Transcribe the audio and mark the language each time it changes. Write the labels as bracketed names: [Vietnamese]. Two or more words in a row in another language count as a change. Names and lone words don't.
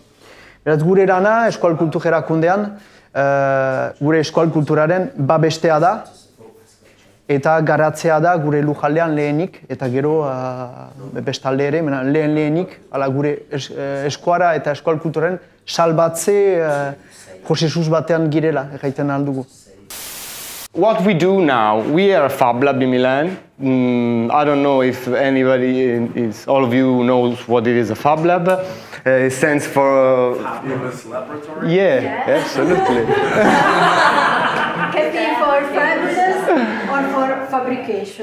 [Basque] Beraz, gure erana eskual kultura erakundean, gure eskual kulturaren babestea da eta garatzea da gure lujaldean lehenik eta gero bestalde ere, lehenik gure eskuara eta eskual kulturaren salbatze prozesuz batean girela, egiten aldugu. [English] What we do now, we are a Fab Lab in Milan. I don't know if all of you knows what it is a Fab Lab. It stands for... Fabulous laboratory? Yeah, absolutely. Can be for fabulous or for fabrication.